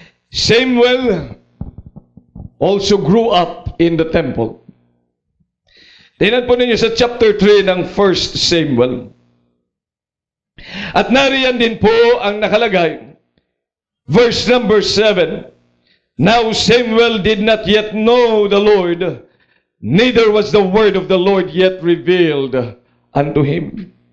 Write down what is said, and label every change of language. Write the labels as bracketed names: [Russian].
[English] Samuel also grew up in the temple. [Filipino] Tingnan po ninyo sa chapter 3 ng 1 Samuel. At nariyan din po ang nakalagay. [English] Verse number 7. Now Samuel did not yet know the Lord, neither was the word of the Lord yet revealed unto him.